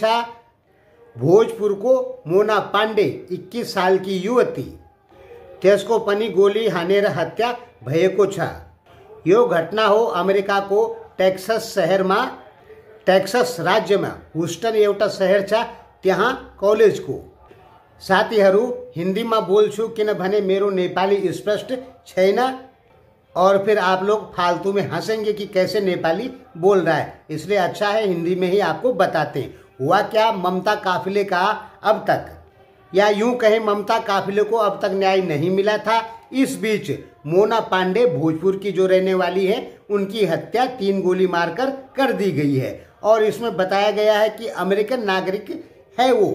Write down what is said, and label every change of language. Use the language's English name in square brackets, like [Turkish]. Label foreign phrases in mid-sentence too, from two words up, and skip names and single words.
[Nepali] भोजपुरको मोना पाण्डे 21 सालकी युवती, त्यसको पनि गोली हानेर हत्या भएको छ। यो घटना हो अमेरिकाको टेक्सस शहरमा। टेक्सस राज्यमा ह्युस्टन एउटा शहर छ, त्यहाँ कलेजको। साथीहरू, हिंदीमा बोल्छु किनभने मेरो नेपाली स्पष्ट छैन [Hindi] और फिर आप लोग फालतू में हंसेंगे कि कैसे नेपाली बोल रहा है, इसलिए अच्छा है हिंदी में ही आपको बताते हैं। हुआ क्या, ममता काफिले का अब तक, या यूं कहें ममता काफिले को अब तक न्याय नहीं मिला था। इस बीच मोना पांडे भोजपुर की जो रहने वाली है, उनकी हत्या 3 गोली मारकर कर दी गई है और इसमें बताया गया है कि अमेरिकन नागरिक है वो।